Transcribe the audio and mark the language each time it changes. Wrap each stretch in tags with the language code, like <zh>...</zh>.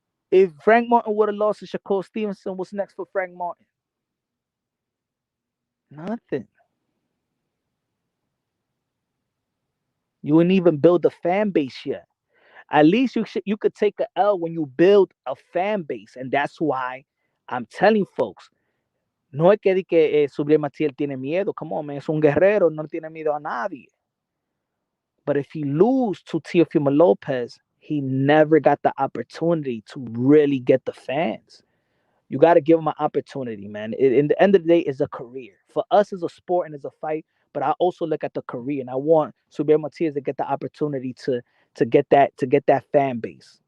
<en>If Frank Martin would have lost to Shakur Stevenson, what's next for Frank Martin? Nothing. You didn't even build a fan base yet. At least you could take a L when you build a fan base, and that's why I'm telling folks.</en> <es>No es que, Subriel Matias tiene miedo.</es> <en>Come on, man.</en> <es>Es un guerrero. No tiene miedo a nadie.</es> <en>But if he lose to Teofimo Lopez, he never got the opportunity to really get the fans. You got to give him an opportunity, man. In the end of the day, it's a career. For us, it's a sport and it's a fight. But I also look at the career, and I want Subriel Matias to get the opportunity to get that fan base.</en>